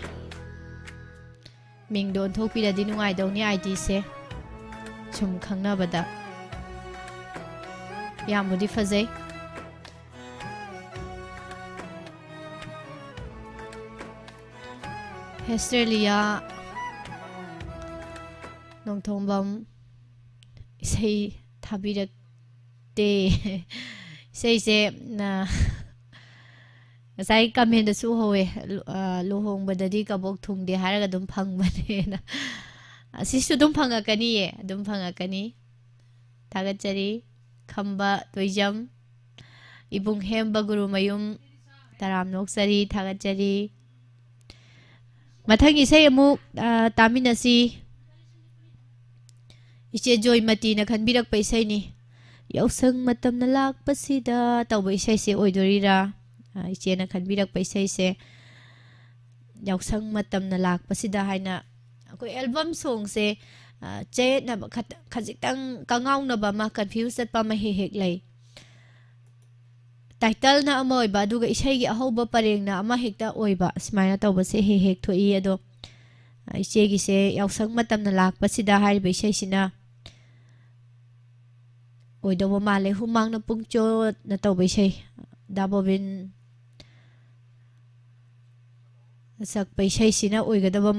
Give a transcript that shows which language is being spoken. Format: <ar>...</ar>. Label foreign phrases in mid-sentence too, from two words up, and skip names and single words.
<mni>Ming don thok pi da di nungai dau ni ID se chum khangna bada yamudi fazai Hesterlia nong thongbam sei thabirak te sei se na Sai comment da su howe luhong badadi kabok thung de haraga dum phang bane na asisu dum phanga kani ye dum phanga kani thagachari khamba toijam ibung hemba guru mayum taram noksari thagachari mathangi sei amu taminasi iche joymati na khanbirak paisai ni yausang matam na lak pasida tawbai sai se oidorira Ichena khanbirak paisai se yausang matam na lakpasida haina akoi</mni> <en>album song</en> <mni>se che na khajitang kangau na ba ma confuse at pa ma hek lai title na amoy ba duga isai gi ahoba pareng na ama hekta oiba smaina tawba se hek thoi ado iche gi se yausang matam na lakpasida hai ba isai sina oidawa male humang na pungcho na tawba isai dabobin sak paisai sina oigadaba</mni>